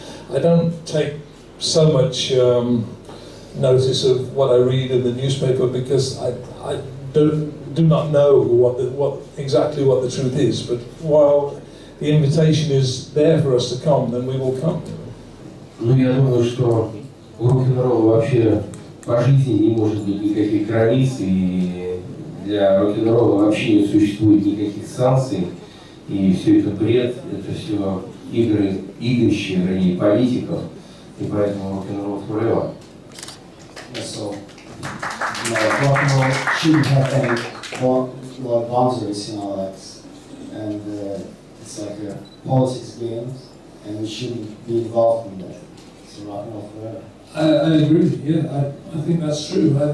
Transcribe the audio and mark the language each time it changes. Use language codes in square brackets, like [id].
[en] I don't take so much notice of what I read in the newspaper, because I do not know exactly what the truth is. But while the invitation is there for us to come, then we will come. [ru] Ну, я думаю, что у рок-н-ролла вообще по жизни не может быть никаких границ, и для рок-н-ролла вообще не существует никаких санкций, и все это бред, это все игрища, вернее, политиков, и поэтому рок-н-ролл forever. [en] So, you know, rock and roll shouldn't have any boundaries, you know, like, and it's like a politics game, and we shouldn't be involved in that. So rock and roll forever. I agree. Yeah, I think that's true.